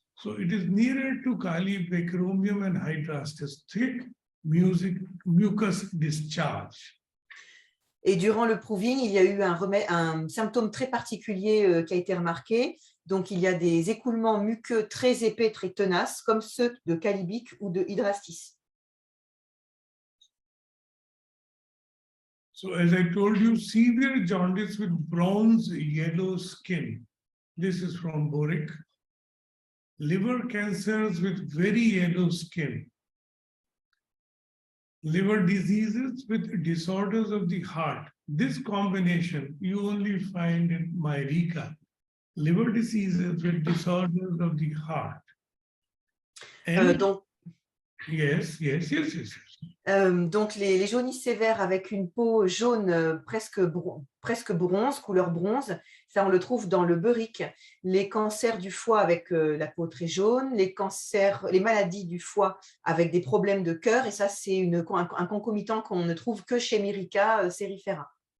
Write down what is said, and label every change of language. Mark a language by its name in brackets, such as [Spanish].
[English] So it is nearer to kali bicromium and hydrastis, thick mucus discharge. [French] Et durant le proving, il y a eu un symptôme très particulier qui a été remarqué. Donc, il y a des écoulements muqueux très épais, très tenaces, comme ceux de calibic ou de hydrastis. [English] So as I told you, severe jaundice with bronze yellow skin. This is from Boric. Liver cancers with very yellow skin. Liver diseases with disorders of the heart. This combination you only find in Myrica. Liver diseases with disorders of the heart. [French] Donc, [English] yes. [French] Donc, les jaunisses sévères avec une peau jaune presque bronze, couleur bronze, ça on le trouve dans le Boric. Les cancers du foie avec la peau très jaune, les maladies du foie avec des problèmes de cœur, et ça c'est un concomitant qu'on ne trouve que chez Myrica cerifera.